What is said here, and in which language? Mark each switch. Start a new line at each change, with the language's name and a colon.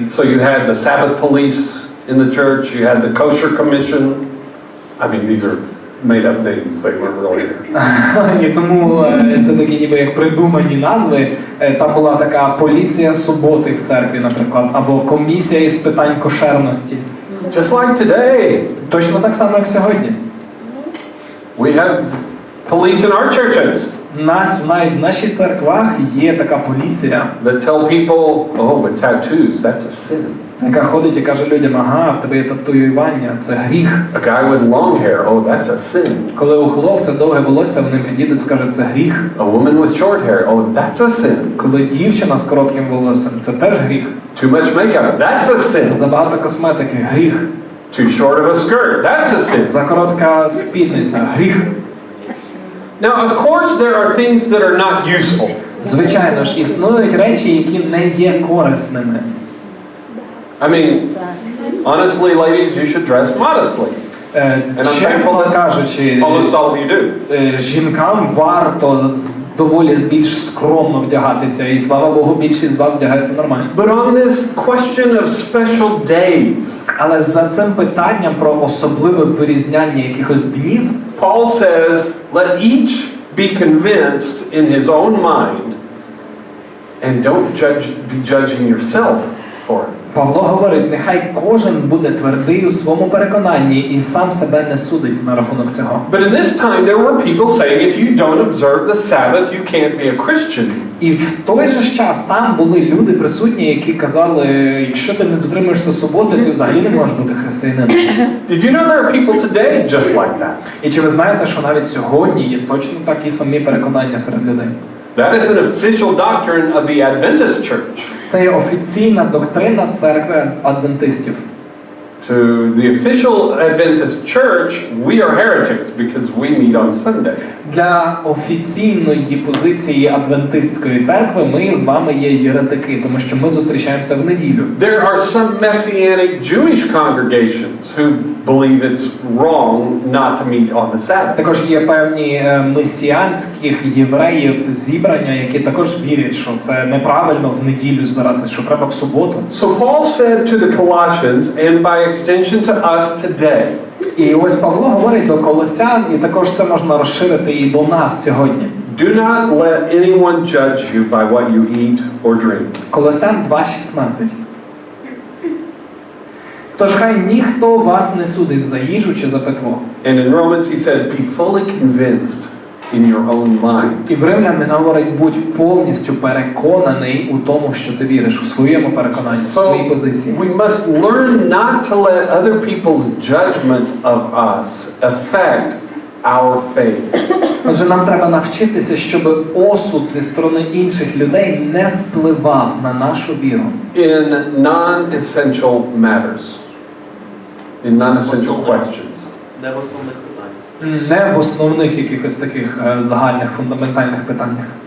English: So you had the Sabbath police in the church, you had the kosher commission. I mean, these are made-up names, they weren't really there.
Ukrainian: І тому це такі ніби як придумані назви. Там була така поліція суботи в церкві, наприклад, або комісія із питань кошерності.
English: Just like today,
Ukrainian: Точно так само, як сьогодні.
English: we have police in our churches
Ukrainian: Навіть в наших церквах є така поліція,
English: that tell people, oh, with tattoos, that's a sin.
Ukrainian: яка ходить і каже людям, ага, в тебе є татуювання, це гріх.
English: A guy with long hair, oh, that's a sin.
Ukrainian: Коли у хлопця довге волосся, вони підійдуть і скажуть, це гріх.
English: A woman with short hair, oh, that's a sin.
Ukrainian: Коли дівчина з коротким волоссям, це теж гріх.
English: Too much makeup, that's a sin.
Ukrainian: Забагато косметики, гріх.
English: Too short of a skirt, that's a sin.
Ukrainian: Закоротка спідниця, гріх.
English: Now, of course, there are things that are not useful.
Ukrainian: Звичайно ж, існують речі, які не є корисними.
English: I mean, honestly, ladies, you should dress modestly.
Ukrainian: Чесно кажучи,
English: Almost all of you do.
Ukrainian: жінкам варто доволі більш скромно вдягатися, і слава Богу, більшість з вас вдягається нормально.
English: But on this question of special days,
Ukrainian: Але за цим питанням про особливе вирізняння якихось днів,
English: Paul says, let each be convinced in his own mind And don't be judging yourself for it.
Ukrainian: Павло говорить, нехай кожен буде твердий у своєму переконанні і сам себе не судить на рахунок цього.
English: But in this time there were people saying if you don't observe the Sabbath, you can't be a Christian.
Ukrainian: І в той же час там були люди присутні, які казали, якщо ти не дотримуєшся суботи, ти взагалі не можеш бути християнином.
English: Did you know there are people today just like that?
Ukrainian: І чи ви знаєте, що навіть сьогодні є точно такі самі переконання серед людей?
English: That is an official doctrine of the Adventist Church.
Ukrainian: Це є офіційна доктрина церкви адвентистів.
English: To the official Adventist church, we are heretics because we meet on Sunday.
Ukrainian: Для офіційної позиції адвентистської церкви ми з вами є єретики, тому що ми зустрічаємося в неділю.
English: There are some Messianic Jewish congregations who believe it's wrong not to meet on the Sabbath.
Ukrainian: Також є певні месіанських євреїв зібрання, які також вірять, що це неправильно в неділю збиратися, що треба в суботу.
English: So Paul said to the Colossians, and by extension to us today,
Ukrainian: І ось Павло говорить до колосян, і також це можна розширити і до нас сьогодні.
English: do not let anyone judge you by what you eat or drink.
Ukrainian: Колосян 2:16. Тож хай ніхто вас не судить за їжу чи за питво.
English: And in Romans he said, be fully convinced in your own mind.
Ukrainian: І в Римлян він говорить, будь повністю переконаний у тому, що ти віриш, у своєму переконанні, у своїй позиції.
English: We must learn not to let other people's judgment of us affect our faith.
Ukrainian: Отже, нам треба навчитися, щоб осуд зі сторони інших людей не впливав на нашу віру.
English: In non-essential matters. In non-essential questions.
Ukrainian: Де в основних питань? Не в основних якихось таких загальних, фундаментальних питаннях.